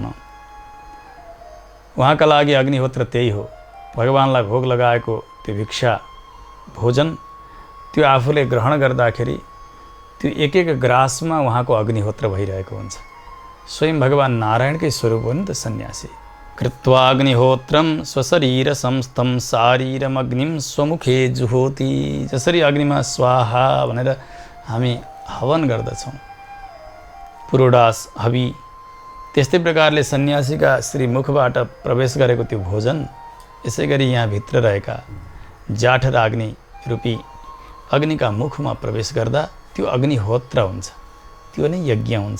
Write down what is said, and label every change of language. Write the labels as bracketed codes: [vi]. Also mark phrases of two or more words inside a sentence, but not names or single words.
[ne] उहाँका लागि अग्निहोत्र त्यही हो। भगवानलाई भोग लगाएको त्यो भिक्षा भोजन, त्यो आफूले ग्रहण गर्दाखेरि त्यो एक एक ग्रासमा उहाँको अग्निहोत्र भइरहेको हुन्छ। स्वयं भगवान नारायणकै स्वरूप हो नि त सन्यासी। [sa] कृत्वाग्निहोत्रम स्वशरीर संस्थम शारीरमग्निम स्वमुखे जुहोति। [ne] जसरी अग्निमा स्वाहा भनेर हामी हवन गर्दछौँ, पुरोडास हवि, त्यस्तै प्रकारले सन्यासीका श्रीमुखबाट प्रवेश गरेको त्यो भोजन यसै गरी यहाँ भित्र रहेका जाठराग्नि रूपी अग्निका मुखमा प्रवेश गर्दा त्यो अग्निहोत्र हुन्छ, त्यो नै यज्ञ हुन्छ।